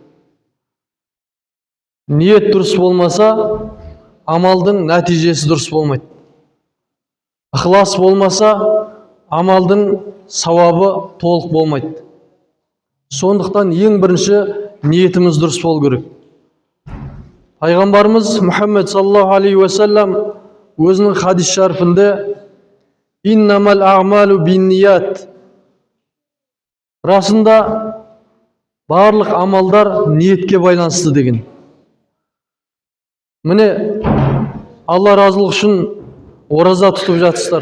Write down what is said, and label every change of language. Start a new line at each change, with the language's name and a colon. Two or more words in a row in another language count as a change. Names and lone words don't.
Kazakh: Ниет дұрыс болмаса, амалдың нәтижесі дұрыс болмайды. Ықылас болмаса, амалдың сауабы толық болмайды. Сондықтан ең бірінші ниетіміз дұрыс болу керек. Пайғамбарымыз Мұхаммед
Arabic: صلى الله عليه وسلم
Kazakh: өзінің хадис шарифінде
Arabic: «إنما الأعمال بالنيات».
Kazakh: Расында барлық амалдар ниетке байланысты деген. Міне, Алла разылығы үшін ораза тұтып жатсыздар.